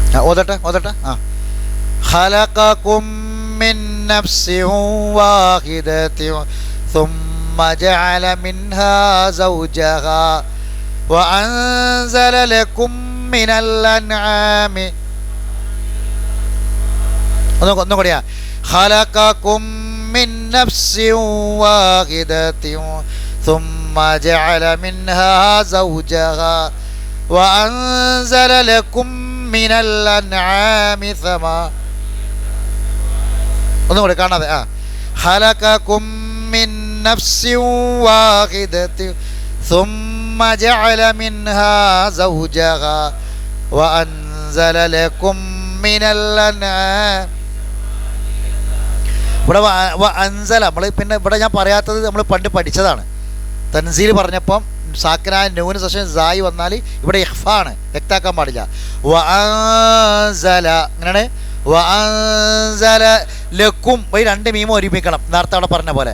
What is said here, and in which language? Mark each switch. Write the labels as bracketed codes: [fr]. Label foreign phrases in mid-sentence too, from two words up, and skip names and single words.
[ml] ഓതട്ടെ. ആ, [ar] خلقكم من نفس واحدة ثم جعل منها زوجها وأنزل لكم من الأنعام [ml] ഒന്നും കൂടിയാ [ar] خلقكم من نفس واحدة ثم جعل منها زوجها وأنزل لكم من الأنعام [ml] ഒന്നും കൂടി കാണാതെ [ar] خلقكم من نفس واحدة ثم جعل منها زوجها وأنزل لكم من الأنعام. [ml] ഇവിടെ അൻസല നമ്മൾ പിന്നെ ഇവിടെ ഞാൻ പറയാത്തത് നമ്മൾ പണ്ട് പഠിച്ചതാണ്. തൻസീൽ പറഞ്ഞപ്പം സാക്കിനായ നൂന് ശേഷം സായി വന്നാൽ ഇവിടെ ഇഖ്ഫാണ്, വ്യക്താക്കാൻ പാടില്ല. വഅൻസല അങ്ങനെയാണ്. [ar] وأنزل لكم [ml] ഈ രണ്ട് മീമും ഒരുമിക്കണം, നേരത്തെ അവിടെ പറഞ്ഞ പോലെ.